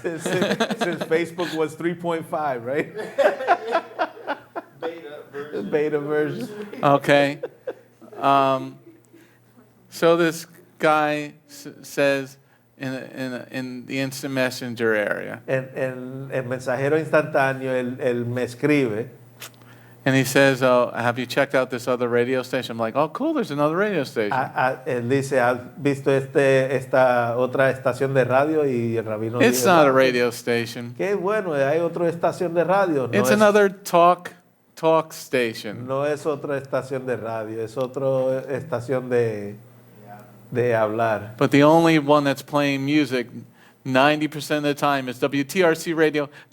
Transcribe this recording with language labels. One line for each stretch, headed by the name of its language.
English: Since Facebook was 3.5, right? Beta version. Okay. So this guy says in the instant messenger area,
Spanish: En el mensajero instantáneo, él me escribe.
English: and he says, "Oh, have you checked out this other radio station?" I'm like, "Oh, cool. There's another radio station."
Spanish: Él dice, ¿has visto esta otra estación de radio? Y el rabino
English: It's
Spanish: dice,
English: not a radio station.
Spanish: qué bueno, hay otra estación de radio. No
English: It's
Spanish: es,
English: another talk station.
Spanish: no es otra estación de radio, es otra estación de hablar.
English: But the only one that's playing music 90% of the time is WTRCradio.com.